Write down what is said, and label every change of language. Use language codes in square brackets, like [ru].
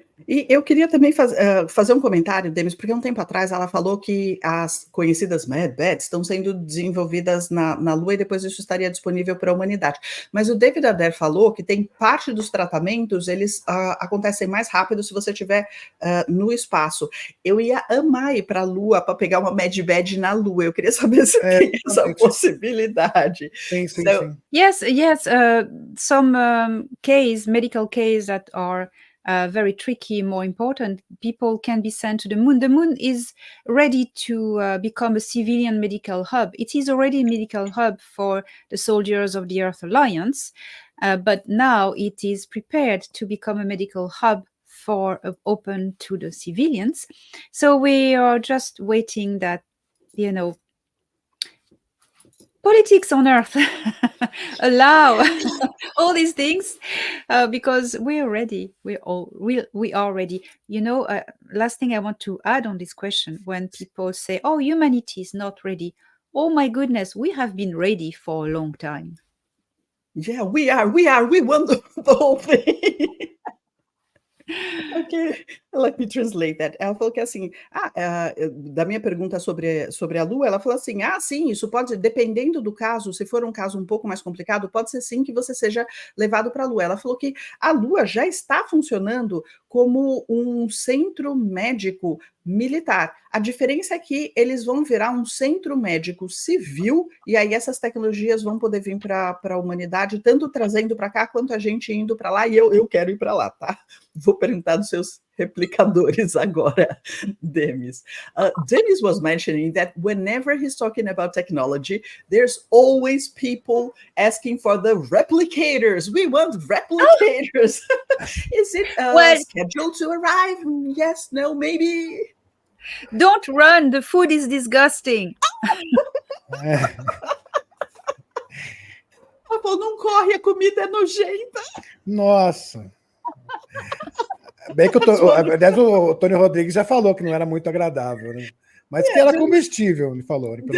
[pt] E eu queria também fazer um comentário, Demis, porque um tempo atrás ela falou que as conhecidas medbeds estão sendo desenvolvidas na Lua e depois isso estaria disponível para a humanidade. Mas o David Adair falou que tem parte dos tratamentos, eles acontecem mais rápido se você estiver no espaço. Eu ia amar ir para a Lua para pegar uma medbed na Lua. Eu queria saber se tem essa possibilidade. Sim. [en] Yes. Some medical cases that are very tricky, more important, people can be sent to the moon. The moon is ready to become a civilian medical hub. It is already a medical hub for the soldiers of the Earth Alliance, but now it is prepared to become a medical hub for open to the civilians. So we are just waiting that, politics on Earth allow all these things, because we are ready. We are ready. Last thing I want to add on this question: when people say, "Oh, humanity is not ready," oh my goodness, we have been ready for a long time. Yeah, we are. We won the whole thing. Ok, let me translate that. [pt] Ela falou que assim, da minha pergunta sobre a Lua, ela falou assim: sim, isso pode, dependendo do caso, se for um caso um pouco mais complicado, pode ser sim que você seja levado para a Lua. Ela falou que a Lua já está funcionando como um centro médico militar. A diferença é que eles vão virar um centro médico civil, e aí essas tecnologias vão poder vir para a humanidade, tanto trazendo para cá quanto a gente indo para lá, e eu quero ir para lá, tá? Vou perguntar dos seus replicadores agora, Demis. [en] Demis was mentioning that whenever he's talking about technology, there's always people asking for the replicators. We want replicators. Is it scheduled to arrive? Yes, no, maybe. Don't run, the food is disgusting. [pt] Ela falou, não corre, a comida é nojenta. Nossa. Bem que aliás, o Tony Rodrigues já falou que não era muito agradável, né? Mas que era comestível, ele falou.